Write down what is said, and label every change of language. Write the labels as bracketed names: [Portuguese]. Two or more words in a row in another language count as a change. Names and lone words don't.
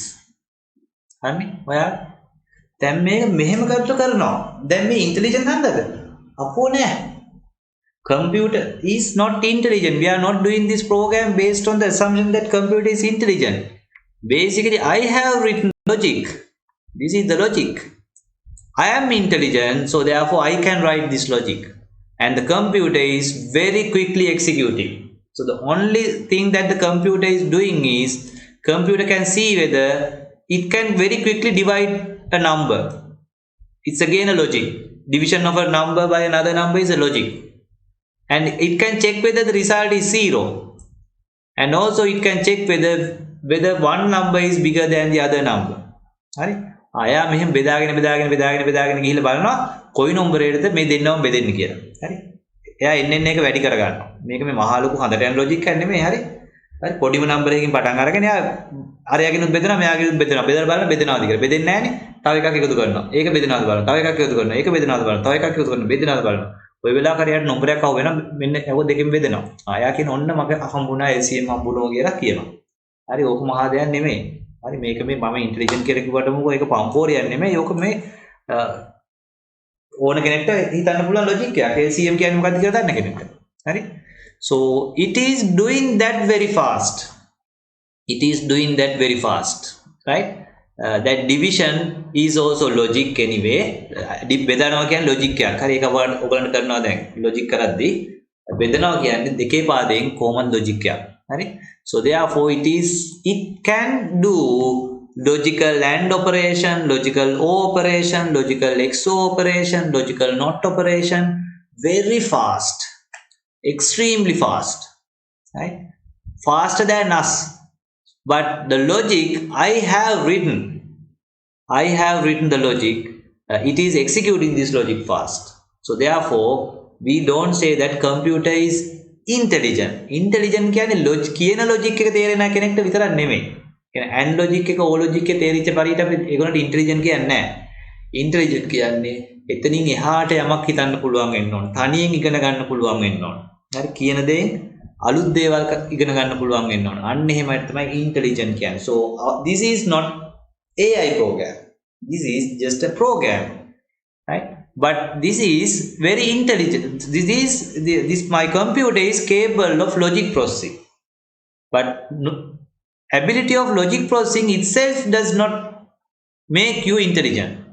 [Sinhala] හරි ඔයා දැන් මේක මෙහෙම ගත්ත කරනවා දැන් මේ ඉන්ටෙලිජන්ට් හන්දද අපෝ [English] නෑ computer is not intelligent we are not doing this program based on the assumption that computer is intelligent basically I have written logic this is the logic I am intelligent so therefore I can write this logic and the computer is very quickly executing. So the only thing that the computer is doing is computer can see whether it can very quickly divide a number. It's again a logic. Division of a number by another number is a logic. And it can check whether the result is 0. And also it can check whether one number is bigger than the other number. Right? [Sinhala] ආයා මෙහෙම බෙදාගෙන ගිහිල්ලා බලනවා කොයි නම්බරයකටද මේ දෙන්නම බෙදෙන්නේ කියලා. හරි. එයා එන්න එක වැඩි කර ගන්නවා. මේක මේ මහා ලොකු හඳට යන ලොජික් එකක් නෙමෙයි. හරි. හරි පොඩිම නම්බරයකින් පටන් අරගෙන එයා අරයාගෙනුත් බෙදනවා මෙයාගෙනුත් බෙදනවා. බෙදලා බලන්න බෙදනවාද කියලා. බෙදෙන්නේ නැහනේ. තව එකක් එකතු කරනවා. ඒක බෙදනවාද බලන්න. තව එකක් එකතු කරනවා. ඒක බෙදනවාද බලන්න. තව එකක් එකතු කරනවා. බෙදනවාද බලන්න. ඔය වෙලාවක හරියට නම්බරයක් අහුව වෙනවා. මෙන්න ඒක දෙකෙන් බෙදනවා. ආයා කියන ඔන්න මගේ හම්බුණා LCM හම්බුණා කියලා කියනවා. හරි ඕක මහා දෙයක් නෙමෙයි. හරි මේක මේ මම ඉන්ටෙලිජන්ට් කියලා කිව්වට මොකෝ ඒක පම්පෝරියක් නෙමෙයි. ඕක මේ ඕන කෙනෙක්ට හිතන්න පුළුවන් ලොජික් එකක්. LCM කියන්නේ මොකක්ද කියලා දන්න කෙනෙක්ට. හරි. [English] So it is doing that very fast. It is doing that very fast. right? That division is also logic anyway. [Sinhala] බෙදනවා කියන්නේ logic එකක්. හරි ඒක ඔයගලන්ට කරනවා දැන් logic කරද්දී බෙදනවා කියන්නේ දෙකේ පාදයෙන් [English] common logic [Sinhala] එකක්. හරි? [English] So therefore it can do logical AND operation, logical O operation, logical XO operation, logical NOT operation very fast, extremely fast, right? Faster than us. But the logic I have written the logic. It is executing this logic fast. So therefore, we don't say that computer is intelligent. [Sinhala] Intelligent කියන්නේ කියන logic එක තේරෙන කෙනෙක්ට විතරක් නෙමෙයි. කියන්නේ [English] and logic [Sinhala] එක [English] O logic [Sinhala] එක තේරිච්ච පරිදි අපි ඒගොල්ලන්ට intelligent කියන්නේ නැහැ. Intelligent කියන්නේ එතනින් එහාට යමක් හිතන්න පුළුවන් වෙන්න ඕන. තනියෙන් ඉගෙන ගන්න පුළුවන් වෙන්න ඕන. හරි කියන දේෙන් අලුත් දේවල් ඉගෙන ගන්න පුළුවන් වෙන්න ඕන. අන්න එහෙමයි තමයි intelligent කියන්නේ. [English] So this is not AI program. This is just a program, right? But this is very intelligent. This my computer is capable of logic processing. But ability of logic processing itself does not make you intelligent.